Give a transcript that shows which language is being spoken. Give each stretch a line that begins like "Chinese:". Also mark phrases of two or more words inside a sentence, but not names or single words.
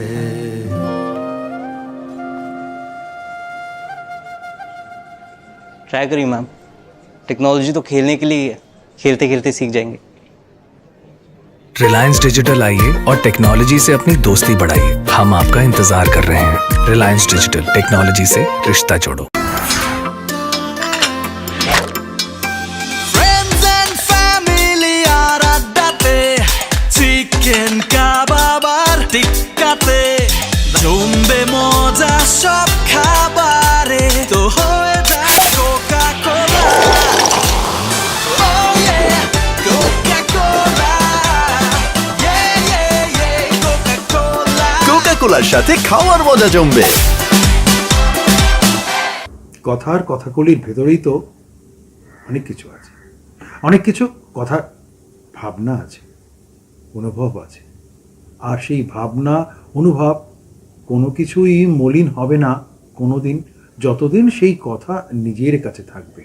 Hindi: ट्राई करिए मैम, टेक्नोलॉजी तो खेलने के लिए ही है, खेलते खेलते सीख जाएंगे। रिलायंस डिजिटल आइए और टेक्नोलॉजी से अपनी दोस्ती बढ़ाइए। हम आपका इंतजार कर रहे हैं। रिलायंस डिजिटल, टेक्नोलॉजी से रिश्ता जोड़ो।
English: Friends and family
Bangla: আর আড্ডাতে চিকেন কাবাব আর টিক্কাতে জমবে মজা সব খাবারে তো হয়ে যায় কোকা কোলা।
English: Oh yeah, Coca-Cola. Yeah, yeah, yeah, Coca-Cola.
Bangla: কোকা কোলার সাথে খাওয়ার মজা জমবে। কথার কথাকলির ভেতরেই তো অনেক কিছু আছে, অনেক কিছু কথার ভাবনা আছে, অনুভব আছে। আর সেই ভাবনা অনুভব কোনো কিছুই মলিন হবে না কোনোদিন, যতদিন সেই কথা নিজের কাছে থাকবে।